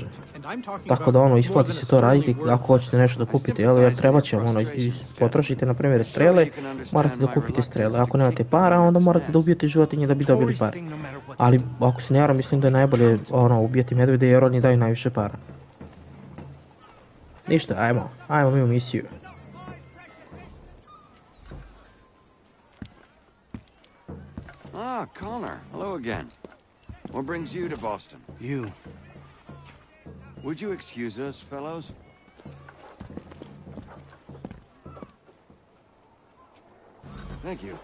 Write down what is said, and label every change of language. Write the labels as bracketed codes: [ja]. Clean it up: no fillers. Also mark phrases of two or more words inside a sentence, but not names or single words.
[bs] Tako da isplati se to raditi ako hoćete nešto da kupite, jer treba će vam potrošite na primjer strele, morate da kupite strele, ako nemate para onda morate da ubijete životinje da bi dobili pare. Ali ako se ne varam, mislim da je najbolje ubijati medvede jer oni daju najviše para. Ništa, ajmo mi u misiju. [en] Ah, Connor, hello again. What brings you to Boston? You. Would you excuse us, fellows? Thank you.